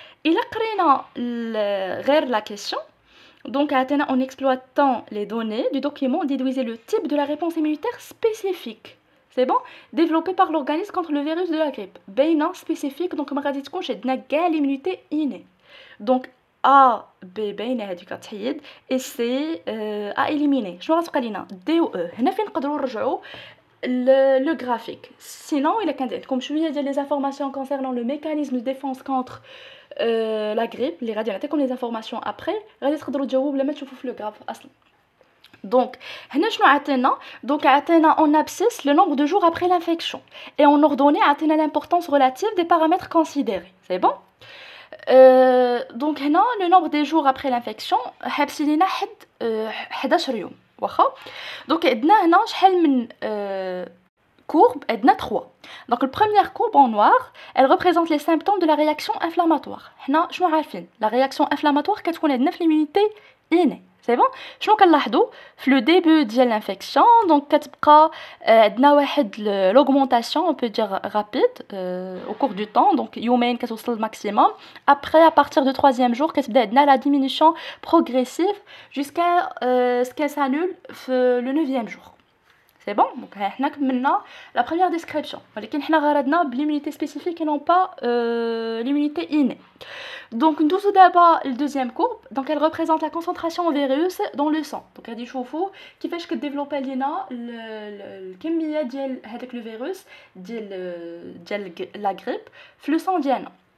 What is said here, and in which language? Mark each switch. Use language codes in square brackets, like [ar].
[fr] Il a créé la question. Donc en exploitant les données du document, déduisez le type de la réponse immunitaire spécifique. C'est bon? Développé par l'organisme contre le virus de la grippe. Bénin spécifique, donc ما غادي تكونش عندنا كاع l'immunité innée. Donc A, B باينه هذيك تحيد et C à éliminer. [ar] شنو غتبقى لينا D و E. هنا فين نقدروا نرجعوا le graphique. [fr] Sinon, il y a عندكم شويه ديال les informations concernant le mécanisme de défense contre la grippe. [ar] Les غادي نعطيكم les informations après. غادي تقدروا تجاوبوا بلا ما تشوفوا في le graphe اصلا. [fr] Donc, donc en abscisse le nombre de jours après l'infection et en ordonnée l'importance relative des paramètres considérés. C'est bon? Donc le nombre de jours après l'infection حابسين حد 11 يوم واخا. [ar] Donc عندنا هنا شحال من courbe عندنا 3. [fr] Donc la première courbe en noir, elle représente les symptômes de la réaction inflammatoire. [ar] حنا شنو عارفين la réaction inflammatoire كتكون عندنا في l'immunité innée. [fr] C'est bon? [ar] شنو كنلاحظوا في لو ديبي ديال الانفيكسيون دونك كتبقى عندنا واحد l'augmentation on peut dire rapide au cours du temps donc يومين كتوصل maximum. [fr] Après à partir du 3e jour كتبدا عندنا la diminution progressive jusqu'à ce qu'elle s'annule في le 9e jour. C'est bon. Donc حنا كملنا la première description. ولكن حنا غرضنا l'immunité spécifique et non pas l'immunité innée. Donc nous avons d'abord le deuxième courbe. Donc elle représente la concentration en virus dans le sang. [ar] Donc غادي نشوفوا كيفاش كديفلوبا لينا الكميه ديال هذاك لو فيروس ديال لا غريب في لو سون ديالنا.